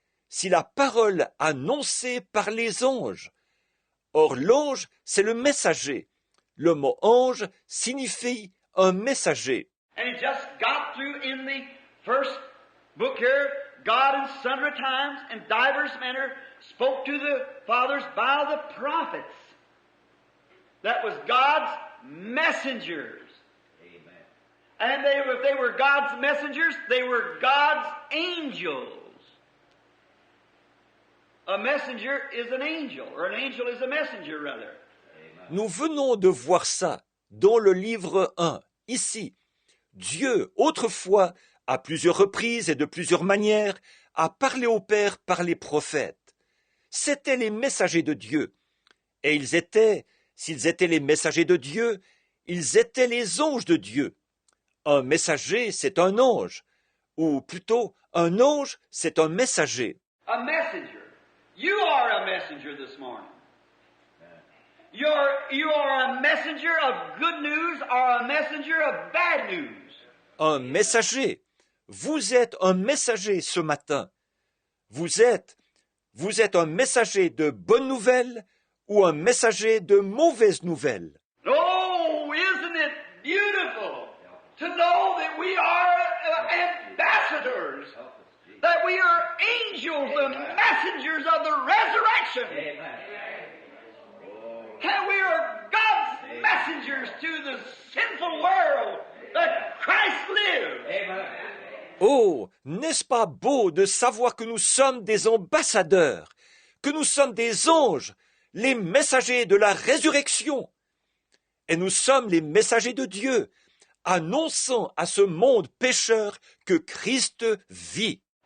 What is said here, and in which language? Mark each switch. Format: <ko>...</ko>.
<fr>Si la parole annoncée par les anges, or l'ange c'est le messager. Le mot ange signifie un messager.</fr> <en>And it just got through in the first book here, God in sundry times and divers manner spoke to the fathers by the prophets. That was God's messengers. Amen. And if they were God's messengers, they were God's angels. A messenger is an angel, or an angel is a messenger, rather.</en> <fr>Nous venons de voir ça dans le livre 1, ici. Dieu, autrefois, à plusieurs reprises et de plusieurs manières, a parlé au Père par les prophètes. C'étaient les messagers de Dieu. Et s'ils étaient les messagers de Dieu, ils étaient les anges de Dieu. Un messager, c'est un ange. Ou plutôt, un ange, c'est un messager.</fr> <en>A messenger. You are a messenger this morning. You are a messenger of good news or a messenger of bad news.</en> <fr>Un messager. Vous êtes un messager ce matin. Vous êtes un messager de bonnes nouvelles ou un messager de mauvaises nouvelles.</fr> <en>Oh, isn't it beautiful to know that we are ambassadors, that we are angels, the messengers of the resurrection. And we are God's messengers to the sinful world that Christ lives.</en> <fr>Oh, n'est-ce pas beau de savoir que nous sommes des ambassadeurs, que nous sommes des anges, les messagers de la résurrection. Et nous sommes les messagers de Dieu, annonçant à ce monde pécheur que Christ vit.</fr>